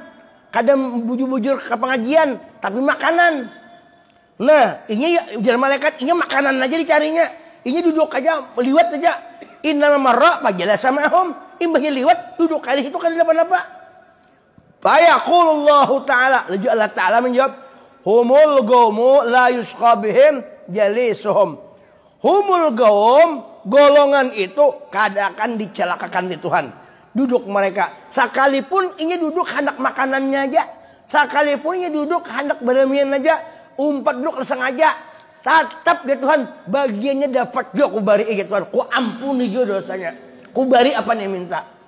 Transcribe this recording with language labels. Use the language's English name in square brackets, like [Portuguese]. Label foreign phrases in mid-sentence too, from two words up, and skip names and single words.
[Banjar] Kadang bujur-bujur ke pengajian, tapi makanan. Nah, ini ujar malaikat, ini makanan aja dicarinya. Ini duduk aja, liwat aja. [Arabic] إن مر فجلس معهم, [Banjar] imbahnya liwat, duduk kali itu kan apa-apa. [Arabic] فيقول الله تعالى, [Indonesian] lalu Allah Ta'ala menjawab, [Arabic] هم القوم لا يشقى بهم جليسهم. هم القوم, [Banjar] golongan itu kadang dicelakakan di Tuhan. Duduk mereka, sekalipun ini duduk hendak makanannya aja, sekalipun ini duduk hendak beramian aja, umpat duduk sengaja, tetap ya Tuhan bagiannya dapat juga ku bari ya Tuhan, ku ampuni juga dosanya, ku bari apa yang minta.